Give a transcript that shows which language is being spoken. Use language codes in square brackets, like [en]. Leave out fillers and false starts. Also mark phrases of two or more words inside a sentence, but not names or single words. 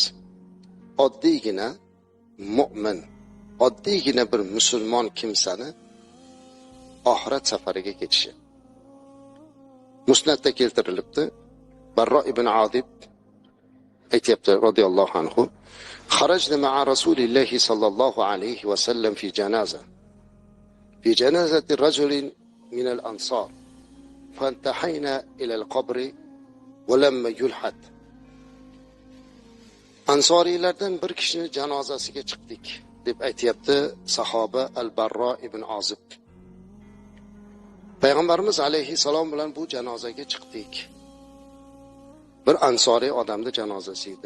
[uz] Oddiygina mu'min, oddiygina bir musulmon kimsani oxirat safariga ketishi. Musnadda keltirilibdi. Barro ibn Adib aytibdi [ar] رضي الله عنه: "خرجنا مع رسول الله صلى الله عليه وسلم في جنازة. في جنازة رجل من الأنصار. فانتهينا إلى القبر ولما يلحد." [uz] Ansoriylardan bir kishining janozasiga chiqdik deb aytibdi sahoba Al-Barro ibn Azib. Payg'ambarimiz alayhissalom bilan bu janozaga chiqdik. Bir ansoriy odamning janozasi edi.